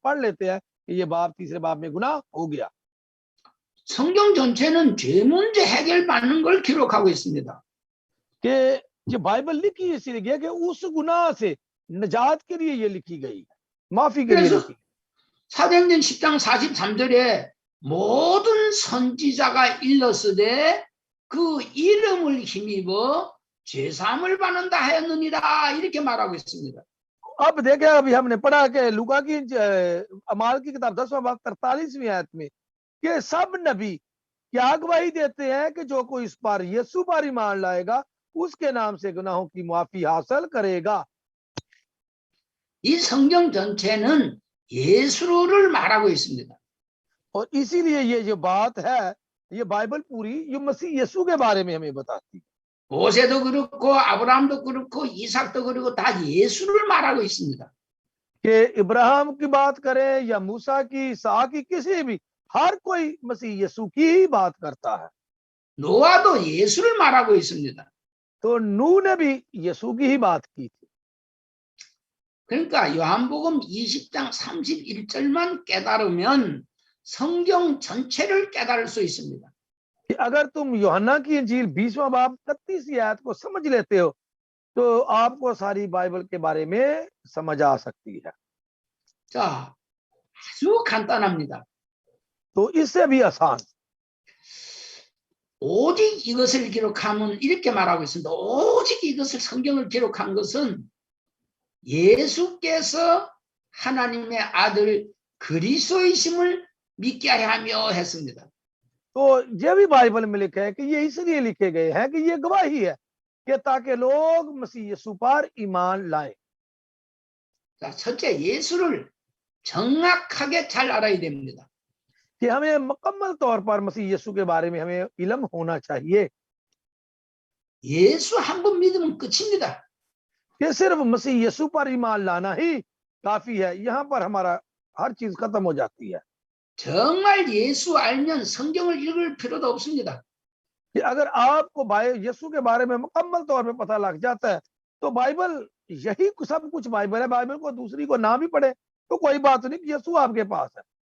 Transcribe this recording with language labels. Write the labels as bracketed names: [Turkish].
[Hindi] पढ़ लेते हैं कि ये बाब तीसरे बाब में गुनाह हो गया। [Korean] 성경 전체는 죄 문제 해결받는 걸 기록하고 있습니다. [Hindi] कि ये बाइबल लिखी इसलिए कि उस गुनाह से निजात के लिए ये लिखी गई है माफी के लिए लिखी। [Korean] 사도행전 10장 43절에 모든 선지자가 일렀으되 그 이름을 힘입어 죄사함을 받는다 하였느니라 이렇게 말하고 있습니다. [Hindi] अब देखें, अभी हमने पढ़ा कि लूका की अमाल की किताब 10वां बाब 43वीं आयत में कि सब नबी क्या गवाही देते हैं कि जो कोई इस पर यीशु पर ईमान लाएगा उसके नाम से गुनाहों की माफी हासिल करेगा। [Korean] 이 성경 전체는 예수를 말하고 있습니다. [Hindi] और इसीलिए ये जो बात है, ये बाइबल पूरी ये मसीह यीशु के बारे में हमें बताती है। [Korean] 모세도 그렇고 아브라함도 그렇고 이삭도 그렇고 다 예수를 말하고 있습니다. [Hindi] कि इब्राहिम की बात करें या मूसा की, इसहाक की, किसी भी, हर कोई मसीह यीशु की ही बात करता है। [Korean] 노아도 예수를 말하고 있습니다. [Hindi] तो नूह ने भी यीशु की ही बात की थी। [Korean] 그러니까 요한복음 20장 31절만 깨달으면 성경 전체를 깨달을 수 있습니다. [Hindi] कि अगर तुम यूहन्ना की इंजील 20वां बाब 31वीं आयत को समझ लेते हो तो आपको सारी बाइबल के बारे में समझ आ सकती है। [Korean] 자, 아주 간단합니다. [Hindi] तो इससे भी आसान, [Korean] 오직 이것을 기록하면 이렇게 말하고 있습니다. 오직 이것을 성경을 기록한 것은 예수께서 하나님의 아들 그리스도이심을 믿게 하며 했습니다. [Hindi] तो ये भी बाइबल में लिखा है कि ये इसलिए लिखे गए हैं कि ये गवाही है कि ताकि लोग मसीह यीशु पर ईमान लाएं। [Korean] 자, 첫째 예수를 정확하게 잘 알아야 됩니다. [Hindi] कि हमें मुकम्मल तौर पर मसीह यीशु के बारे में हमें इल्म होना चाहिए। [Korean] 예수 한 번 믿으면 끝입니다. [Hindi] कि सिर्फ मसीह यीशु पर ईमान लाना ही काफी है, यहाँ पर हमारा हर चीज खत्म हो जाती है। [Korean] 정말 예수 알면 성경을 읽을 필요도 없습니다. [Hindi] कि अगर आपको यीशु के बारे में मुकम्मल तौर पे पता लग जाता है तो बाइबल यही सब कुछ बाइबल है, बाइबल को दूसरी को ना भी पढ़े तो कोई बात नहीं, यीशु आपके पास है।